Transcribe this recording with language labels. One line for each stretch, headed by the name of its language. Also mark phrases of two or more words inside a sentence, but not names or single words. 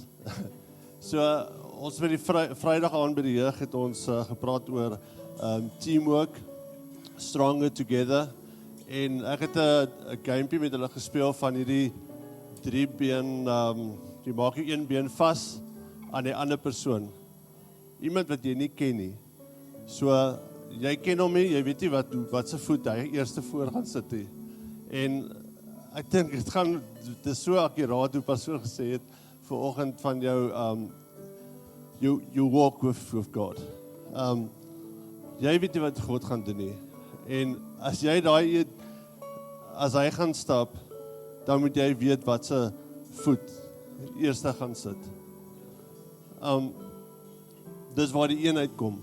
Afrikaans: So ons by die Vrydag aand by die jeug het ons gepraat oor teamwork,
English: stronger together.
Afrikaans: En ek het 'n gamepie met hulle gespeel van hierdie 3 been, jy maak jou een been vas aan die ander persoon. Iemand wat jy nie ken nie. So jy ken hom nie, jy weet nie wat se voet hy eerste voor gaan sit nie. En ek dink dit is so akkuraat hoe persoon gesê het vanoggend van jou
English: you walk with God.
Afrikaans: Jy weet nie wat God gaan doen nie. En as jy as hy gaan stap, dan moet jy weet wat se voet eerste gaan sit. Dis waar die eenheid kom.